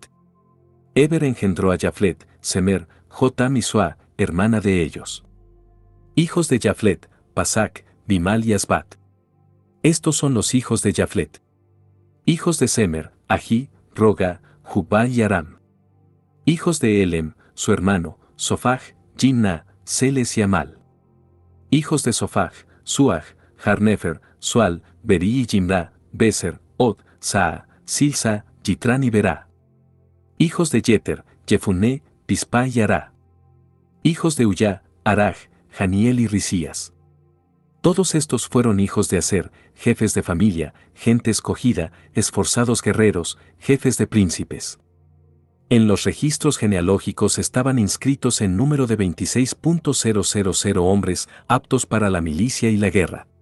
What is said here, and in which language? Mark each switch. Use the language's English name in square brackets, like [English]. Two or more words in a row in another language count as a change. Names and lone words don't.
[Spanish] Eber engendró a Jaflet, Semer, Jotam y Sua, hermana de ellos. Hijos de Jaflet, Pasac, Bimal y Asbat. Estos son los hijos de Jaflet. Hijos de Semer, Ají, Roga, Jubá y Aram. Hijos de Elem, su hermano, Sofaj, Jimna, Seles y Amal. Hijos de Sofaj, Suaj, Harnefer, Sual, Beri y Jimra, Beser, Od, Saa, Silsa, Yitran y Berá. Hijos de Yeter, Jefuné, Pispa y Ará. Hijos de Uyá, Araj, Janiel y Risías. Todos estos fueron hijos de Aser, jefes de familia, gente escogida, esforzados guerreros, jefes de príncipes. En los registros genealógicos estaban inscritos en número de 26.000 hombres aptos para la milicia y la guerra.